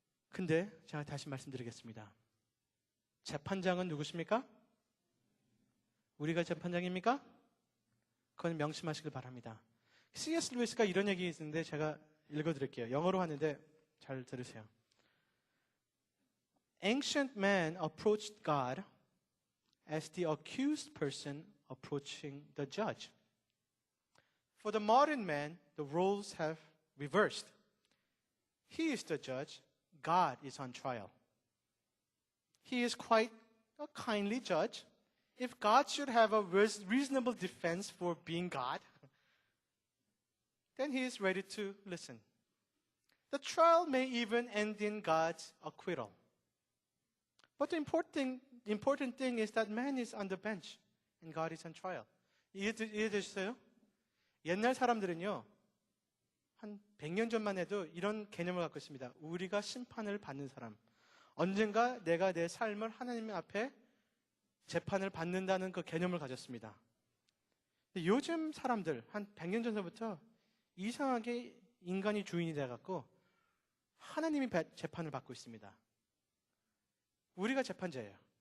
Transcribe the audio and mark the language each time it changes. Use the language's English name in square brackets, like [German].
[Korean] 근데 제가 다시 말씀드리겠습니다. 재판장은 누구십니까? 우리가 재판장입니까? 그건 명심하시길 바랍니다. [English] C.S. [Korean] 루이스가 이런 얘기 있는데 제가 읽어드릴게요. 영어로 하는데 잘 들으세요. [English] Ancient man approached God as the accused person approaching the judge. For the modern man, the roles have reversed. He is the judge, God is on trial. He is quite a kindly judge. If God should have a reasonable defense for being God, then he is ready to listen. The trial may even end in God's acquittal. But the important thing is that man is on the bench and God is on trial. [Korean] 이해되셨어요? 옛날 사람들은요, 한 100년 전만 해도 이런 개념을 갖고 있습니다. 우리가 심판을 받는 사람. 언젠가 내가 내 삶을 하나님 앞에 재판을 받는다는 그 개념을 가졌습니다. 요즘 사람들, 한 100년 전부터 이상하게 인간이 주인이 돼갖고 하나님이 재판을 받고 있습니다. 우리가 재판자예요.